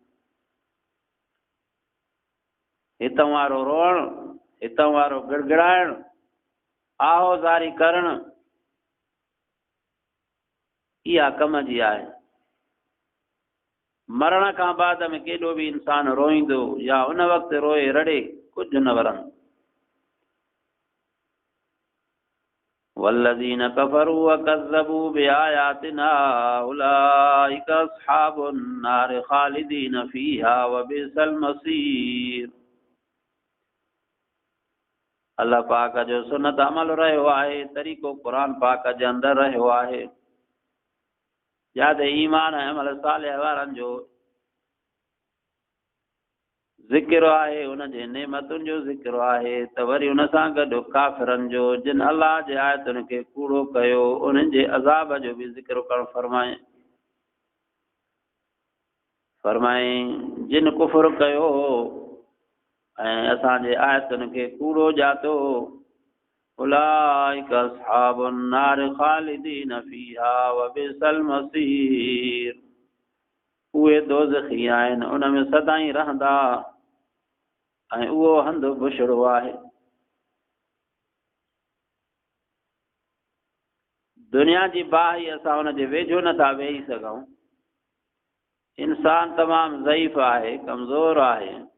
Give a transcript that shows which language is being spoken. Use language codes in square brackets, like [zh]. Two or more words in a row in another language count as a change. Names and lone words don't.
[sd] हितां वारो रोअणु, हितां वारो गिड़गिड़ाइणु, आहोज़ारी करणु, इहा कम जी आहे। मरण खां बाद में केॾो बि इंसान रोईंदो या उन वक़्तु रोए रड़े, कुझु न वरंदो। [ar] والذين كفروا وكذبوا بآياتنا أولئك أصحاب النار خالدين فيها وبئس المصير. [sd] अल्लाह पाक जो सुन्नत अमल रहियो आहे, तरीक़ो क़ुरान पाक जे अंदरि रहियो आहे। यादि ईमान ऐं अमल सालिह वारनि जो ज़िक्र आहे, उनजे नेमतुनि जो ज़िक्र आहे, त वरी उन सां गॾु काफ़िरनि जो, जिन अलाह जे आयतुनि खे कूड़ो कयो, उन्हनि जे अज़ाब जो बि ज़िक्र करणु फरमाए। फरमाए जिन कुफ़्र कयो ऐं असांजे आयतुनि खे कूड़ो ॼातो, [ar] أولئك أصحاب النار خالدين فيها وبئس المصير. [sd] उहे दोज़खी आहिनि, उन में सदाईं रहंदा, ऐं उहो हंधु बुछड़ो आहे। दुनिया जी बाहि असां हुनजे वेझो नथा वेही सघूं। इंसान तमामु ज़ईफ़ आहे, कमज़ोर आहे।